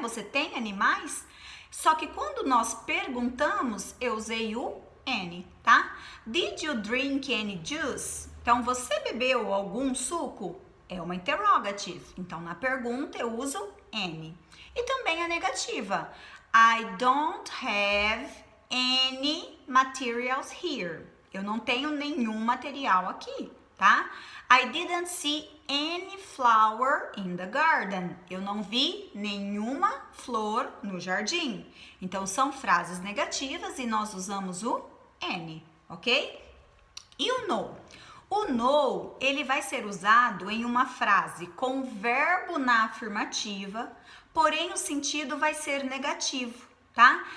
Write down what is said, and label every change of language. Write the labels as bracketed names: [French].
[Portuguese] Você tem animais? Só que quando nós perguntamos, eu usei o any, tá? [English] Did you drink any juice? [Portuguese] Então, você bebeu algum suco? É uma interrogative. Então, na pergunta, eu uso any. E também a negativa. [English] I don't have any materials here. [Portuguese] Eu não tenho nenhum material aqui, tá? [English] I didn't see any flower in the garden. [Portuguese] Eu não vi nenhuma flor no jardim. Então, são frases negativas e nós usamos o any, ok? E o no? O O no, ele vai ser usado em uma frase com verbo na afirmativa, porém o sentido vai ser negativo, tá?